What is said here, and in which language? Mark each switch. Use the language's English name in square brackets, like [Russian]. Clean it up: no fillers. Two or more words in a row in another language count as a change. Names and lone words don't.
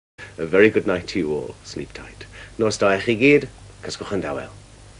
[English] A very good night to you all. Sleep tight. [Welsh] Nos da eich i gyd, cysgwch yn dawel.